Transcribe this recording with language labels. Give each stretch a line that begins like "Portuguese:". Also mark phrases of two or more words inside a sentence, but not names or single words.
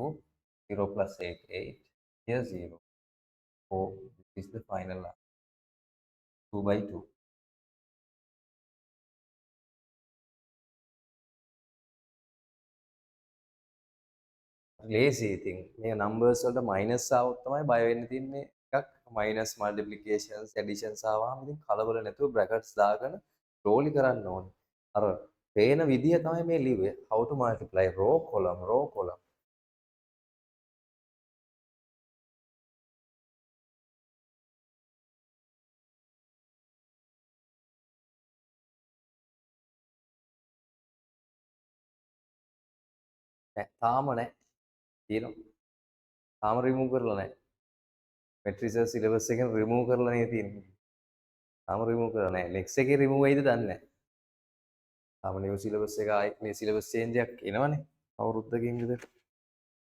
English: 0 plus 8, 8. Here 0. 4. This is the final answer. 2 by 2. Lazy thing.
Sinhala: මේ numbers වලට minus ආවොත් තමයි බය වෙන්න තියන්නේ. එකක්
English: minus multiplications, additions
Sinhala: ආවම ඉතින් කලබල නැතුව brackets දාගෙන slowly කරන්න ඕනේ. අර පේන විදිය තමයි මේ ලිව්වේ.
English: How to multiply row column, row column.
Sinhala: තාම නැහැ. තියෙනවා. තාම remove කරලා නැහැ.
English: matrices syllabus
Sinhala: එකෙන් remove කරලා නේ තියෙන්නේ. තාම remove කරලා නැහැ. next එකේ remove වෙයිද දන්නේ නැහැ. තාම
English: new syllabus
Sinhala: එක ආයි මේ
English: syllabus change
Sinhala: එකක් එනවනේ.